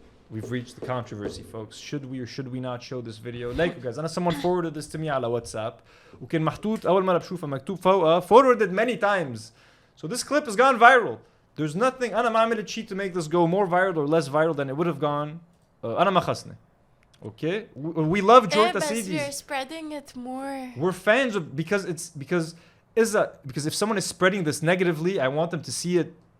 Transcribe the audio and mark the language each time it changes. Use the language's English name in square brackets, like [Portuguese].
[English] we've reached the controversy, folks. Should we or should we not show this video? Like, guys, someone forwarded this to me على WhatsApp. [Arabic] وكان محطوط أول مرة بشوفه مكتوب فوقها [English] forwarded many times. So this clip has gone viral. There's nothing. [Arabic] أنا ما عملت [English] cheat to make this go more viral or less viral than it would have gone. [Arabic] أنا ما خصني. [English] Okay, we love Joy Tassidis. We're spreading it more. We're fans of because if someone is spreading this negatively, I want them to see it